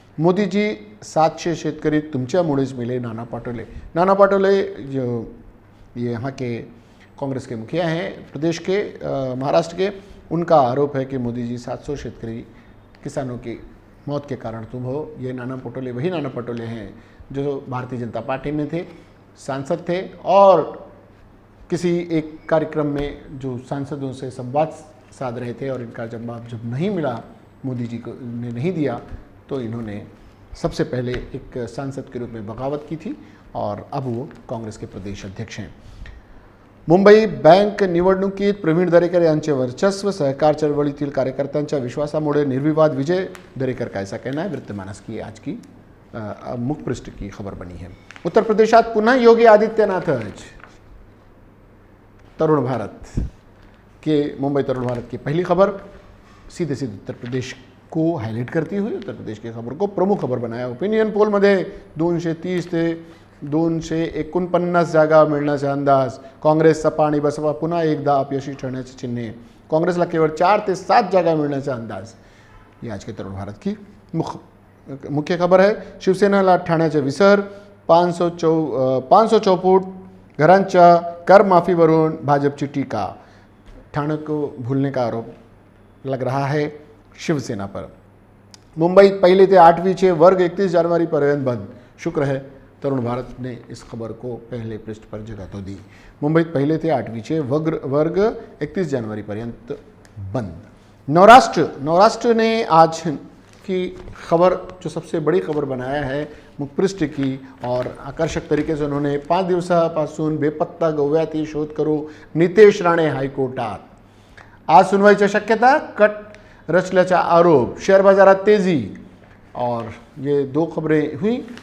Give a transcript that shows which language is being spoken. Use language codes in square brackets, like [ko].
[mr] मोदी जी 700 शेतकरी तुमच्यामुळेच मिले, नाना पाटोले। [hi] नाना पाटोले जो ये यहाँ के कांग्रेस के मुखिया हैं प्रदेश के, महाराष्ट्र के, उनका आरोप है कि मोदी जी 700 शेतकरी किसानों की मौत के कारण तुम हो। ये नाना पटोले वही नाना पटोले हैं जो भारतीय जनता पार्टी में थे, सांसद थे, और किसी एक कार्यक्रम में जो सांसदों से संवाद साध रहे थे, और इनका जवाब जब नहीं मिला, मोदी जी को ने नहीं दिया, तो इन्होंने सबसे पहले एक सांसद के रूप में बगावत की थी, और अब वो कांग्रेस के प्रदेश अध्यक्ष हैं। [mr] मुंबई बँक निवडणुकीत प्रवीण दरेकर यांचे वर्चस्व, सहकार चळवळीतील कार्यकर्त्यांच्या विश्वासामुळे निर्विवाद विजय, [hi] दरेकर का ऐसा कहना है। वृत्तमानस की आज की मुख्य पृष्ठ की खबर बनी है। [mr] उत्तर प्रदेशात पुनः योगी आदित्यनाथ, [hi] तरुण भारत के मुंबई तरुण भारत की पहली खबर सीधे सीधे उत्तर प्रदेश को हाईलाइट करती हुई उत्तर प्रदेश की खबर को प्रमुख खबर बनाया। [mr] ओपिनियन पोलमध्ये 230 ते 249 जागा मिळण्याचे अंदाज, काँग्रेस, सपा आणि बसपा पुन्हा एकदा अपयशी ठरण्याचे चिन्हे, काँग्रेसला केवळ 4 ते 7 जागा मिळण्याचा अंदाज, [hi] ये आज के तरुण भारत की मुख्य खबर है। [mr] शिवसेनेला ठाण्याचे विसर, 500 घरांच्या करमाफीवरून भाजपची टीका, [hi] ठाणे को भूलने का आरोप लग रहा है शिवसेना पर। [mr] मुंबईत पहले ते 8वीचे वर्ग 31 जानेवारीपर्यंत बंद, [hi] शुक्र है तरुण भारत ने इस खबर को पहले पृष्ठ पर जगह तो दी। [mr] मुंबईत पहले ते 8वीचे वर्ग 31 जनवरीपर्यंत बंद। [hi] नवराष्ट्र ने आज की खबर जो सबसे बड़ी खबर बनाया है मुखपृष्ठ की, और आकर्षक तरीके से उन्होंने [mr] 5 दिवसापासून बेपत्ता गोव्यातील शोध करू नितेश राणे हायकोर्टात, आज सुनवाईची शक्यता, कट रचल्याचा आरोप, शेयर बाजारात तेजी, [hi] और ये 2 खबरें हुई।